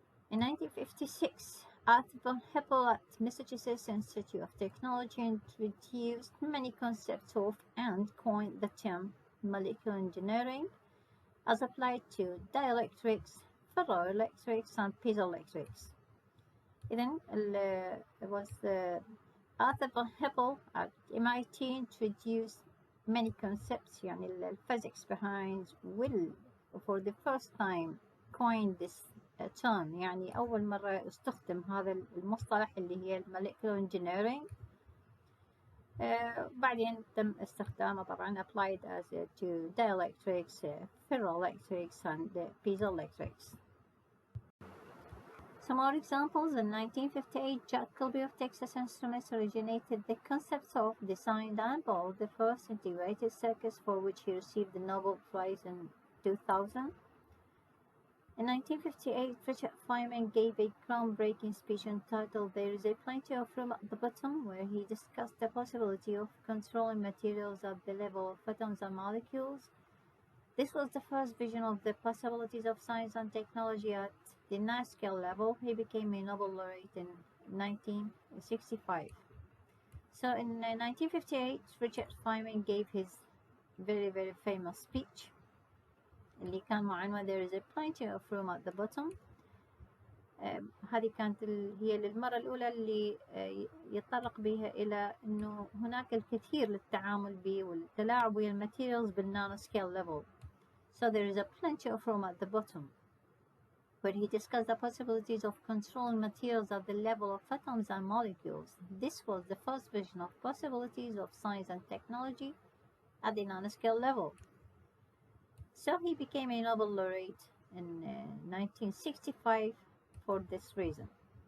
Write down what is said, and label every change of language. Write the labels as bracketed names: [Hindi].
[English] In 1956, Arthur von Hippel at Massachusetts Institute of Technology introduced many concepts of and coined the term molecular engineering as applied to dielectrics, ferroelectrics, and piezoelectrics. Then it was Arthur von Hippel at MIT introduced many concepts, [Arabic] يعني [English] physics behind will for the first time coined this term. [Arabic] يعني أول مرة استخدم هذا المصطلح اللي هي molecular engineering. بعدين تم استخدامه طبعا [English] applied as to dielectrics, ferroelectrics, and piezoelectrics. Some more examples. In 1958, Jack Kilby of Texas Instruments originated the concepts of, designed, and built the first integrated circuits, for which he received the Nobel Prize in 2000. In 1958, Richard Feynman gave a groundbreaking speech entitled "There is Plenty of Room at the Bottom," where he discussed the possibility of controlling materials at the level of atoms and molecules. This was the first vision of the possibilities of science and technology at the nanoscale level. He became a Nobel laureate in 1965. So in 1958, Richard Feynman gave his very famous speech [Arabic] اللي كان معنوان [English] "There is plenty of room at the bottom". [Arabic] هذه كانت هي للمرة الأولى اللي يتطرق بها إلى أنه هناك الكثير للتعامل به والتلاعب ويا الماتيريالز بالنانو سكيل level. [English] So there is plenty of room at the bottom, where he discussed the possibilities of controlling materials at the level of atoms and molecules. This was the first vision of possibilities of science and technology at the nanoscale level. So he became a Nobel laureate in 1965 for this reason.